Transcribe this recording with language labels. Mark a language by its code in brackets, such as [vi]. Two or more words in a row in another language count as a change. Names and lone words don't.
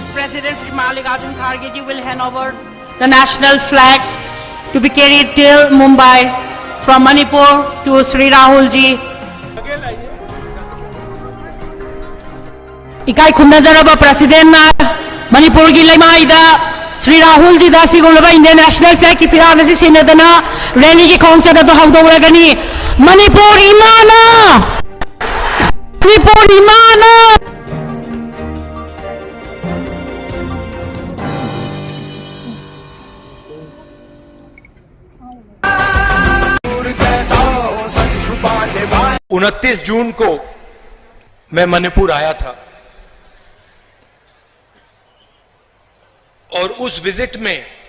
[en] President Sri Mallikarjun Kharge ji will hand over the national flag to be carried till Mumbai from Manipur to Sri Rahul ji. [mni] Ikai khumnazaraba President na Manipur gi laimaida Sri Rahul ji da sigulaba [en] Indian national flag [mni] ki piram si sinadana rally ki khongcha da hawdoragani Manipur imana [hi] 29 जून को मैं मणिपुर आया था और उस विजिट में